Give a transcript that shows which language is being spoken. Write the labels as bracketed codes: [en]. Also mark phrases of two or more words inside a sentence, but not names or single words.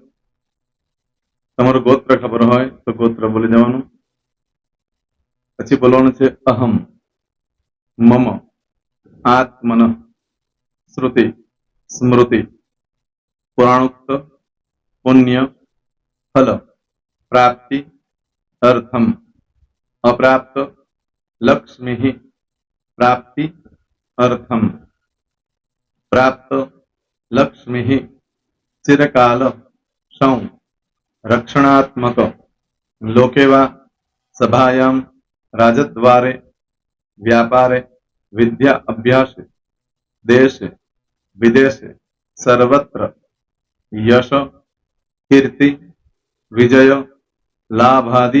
[gu] તમારું ગોત્ર ખબર હોય તો ગોત્ર બોલી દેવાનું. પછી બોલવાનું છે [sa] અહમ, મમ, આત્મન, શ્રુતિ, સ્મૃતિ, પુરાણોક્ત, પુણ્ય, ફલ, प्राप्ति अर्थम अप्राप्त लक्ष्मी प्राप्ति अर्थम प्राप्त लक्ष्मी चिरकाल सौ रक्षणात्मक लोके वा सभायां राजद्वारे व्यापारे विद्या अभ्यास देश विदेश सर्वत्र यश कीर्ति विजय लाभादि